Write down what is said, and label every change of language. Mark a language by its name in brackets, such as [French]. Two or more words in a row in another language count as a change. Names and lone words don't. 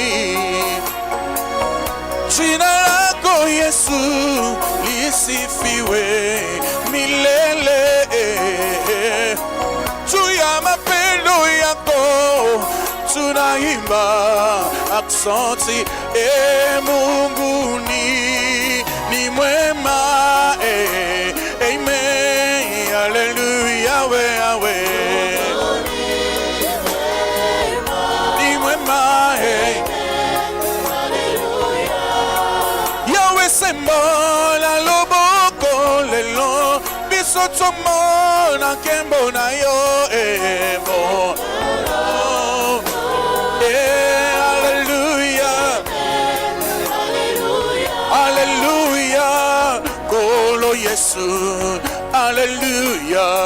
[Swahili] jina lako Yesu lisifiwe milele juu ya mapendo yako tunaimba aksanti Mungu ni mwema amen Hallelujah, Yahweh. Ni mwema, [Lingala] Yahweh sembola loboko lele. biso tomona nkembo na yo bon. Alléluia, Alléluia, Kolo Yesu, Alléluia,